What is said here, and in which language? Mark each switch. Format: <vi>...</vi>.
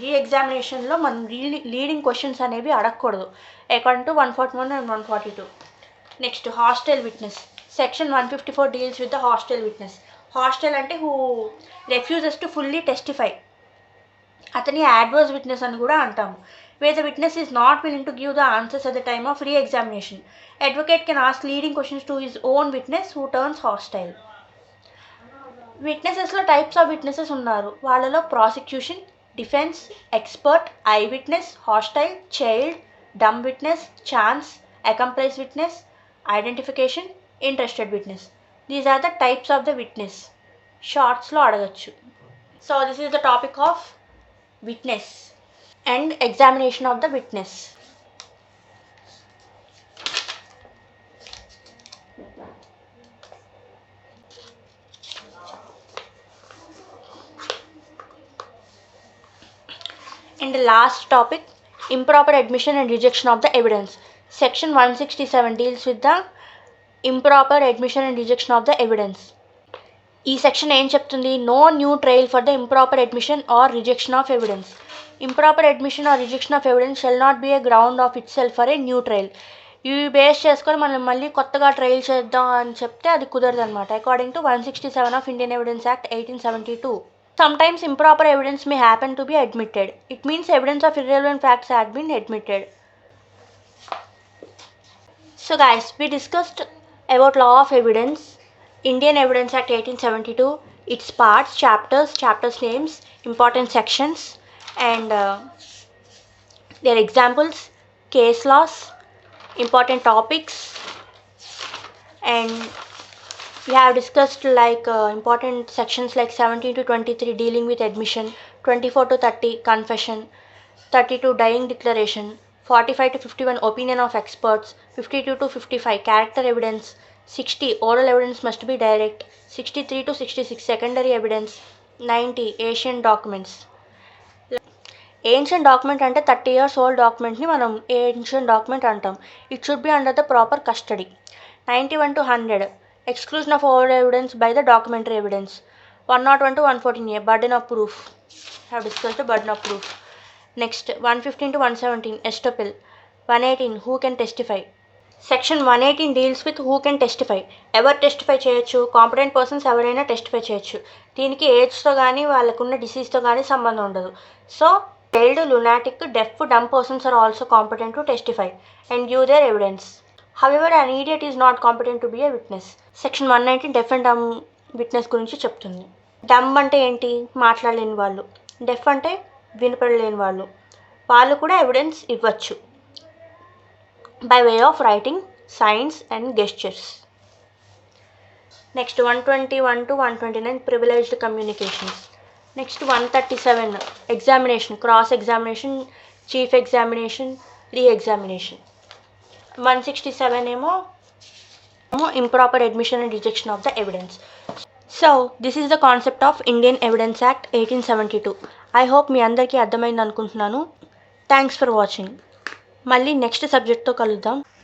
<te>రీ ఎగ్జామినేషన్లో మనం leading questions అనేవి అడగకూడదు according to 141 and 142.</te> <en>Next hostile witness. Section 154 deals with the hostile witness. Hostile అంటే who refuses to fully testify.</en> <te>అతని adverse witness అని కూడా అంటాము.</te> <en>where the witness is not willing to give the answers at the time of re-examination. Advocate can ask leading questions to his own witness who turns hostile.</en> <te>విట్నెసెస్లో types of witnesses ఉన్నారు. వాళ్ళలో prosecution, defence, expert, I witness, hostile, child, dumb witness, chance, అకంప్లైస్ witness, identification, interested witness.</te> <en>These are the types of the witness.</en> <te>షార్ట్స్లో అడగచ్చు.</te> <en>So this is the topic of witness and examination of the witness. And the last topic, improper admission and rejection of the evidence. Section 167 deals with the improper admission and rejection of the evidence.</en> <te>ఈ section ఏం చెప్తుంది?</te> <en>No new trial for the improper admission or rejection of evidence. Improper admission or rejection of evidence shall not be a ground of itself for a new trial.</en> <te>ఇవి base చేసుకొని మనం మళ్ళీ కొత్తగా trial చేద్దాం అని చెప్తే అది కుదరదు అనమాట.</te> <en>According to 167 of Indian Evidence Act 1872. Sometimes improper evidence may happen to be admitted. It means evidence of irrelevant facts had been admitted. So guys, we discussed about law of evidence, Indian Evidence Act 1872, its parts, chapters names, important sections, and their examples, case laws, important topics, and we have discussed important sections like 17 to 23 dealing with admission, 24 to 30 confession, 32 dying declaration, 45 to 51 opinion of experts, 52 to 55 character evidence, 60 oral evidence must be direct, 63 to 66 secondary evidence, 90 ancient documents.</en> <te>Ancient document అంటే 30 years old డాక్యుమెంట్ని మనం ancient document అంటాం.</te> <en>It should be under the proper custody. 91 to 100 exclusion of all evidence by the documentary evidence. 101 to 114a burden of proof. Have discussed the burden of proof. Next 115 to 117 estoppel. 118 who can testify. Section 118 deals with who can testify.</en> <te>ఎవరు testify చేయొచ్చు? Competent persons ఎవరైనా testify చేయొచ్చు. దీనికి ఏజ్తో కానీ వాళ్ళకున్న డిసీజ్తో కానీ సంబంధం ఉండదు.</te> <en>So jailed, lunatic, deaf, dumb persons are also competent to testify and give their evidence. However, an idiot is not competent to be a witness. Section 119 deaf and dumb witness</en> <te>గురించి చెప్తుంది. డమ్ అంటే ఏంటి? మాట్లాడలేని వాళ్ళు. డెఫ్ అంటే వినపడలేని వాళ్ళు. వాళ్ళు కూడా ఎవిడెన్స్ ఇవ్వచ్చు by way of writing, science and gestures.</te> <en>Next 121 to 129 privileged communications. Next 137 examination, cross examination, chief examination, re examination. 167 ఏమో improper admission and rejection of the evidence. So this is the concept of Indian Evidence Act 1872. I hope</en> <te>మీ అందరికీ అర్థమైంది అనుకుంటున్నాను.</te> <en>Thanks for watching.</en> <te>మళ్ళీ next సబ్జెక్ట్తో కలుద్దాం.</te>